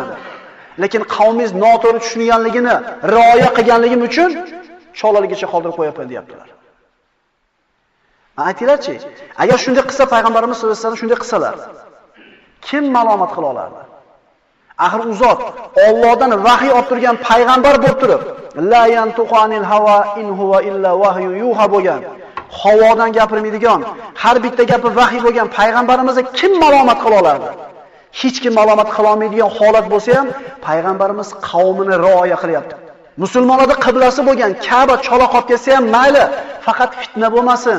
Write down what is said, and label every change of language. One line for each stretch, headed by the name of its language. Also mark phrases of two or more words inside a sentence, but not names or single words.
Uzbek: Lekin qavmingiz noto'g'ri tushunganligini rioya qilganligim uchun cho'laligicha qoldirib qo'yapman deyaptilar. Aytinglarchi, agar shunday qilsa payg'ambarimiz
Arabic: صلى الله عليه وسلم
Uzbek: shunday qilsalar, kim malomat qila olardi? Axir u zot Allohdan vahiy olib turgan payg'ambar bo'lib turib,
Arabic: لا ينطق عن الهوى إن هو إلا وحي يوحى
Uzbek: bo'lgan, havodan gapirmaydigan, har bitta gapi vahiy bo'lgan payg'ambarimizga kim malomat qila olardi? Hech kim malomat qila olmaydigan holat bo'lsa ham payg'ambarimiz qavmini rioya qilyapti. Musulmonlarning qiblasi bo'lgan Ka'ba chola qolib ketsa ham mayli, faqat fitna bo'lmasin.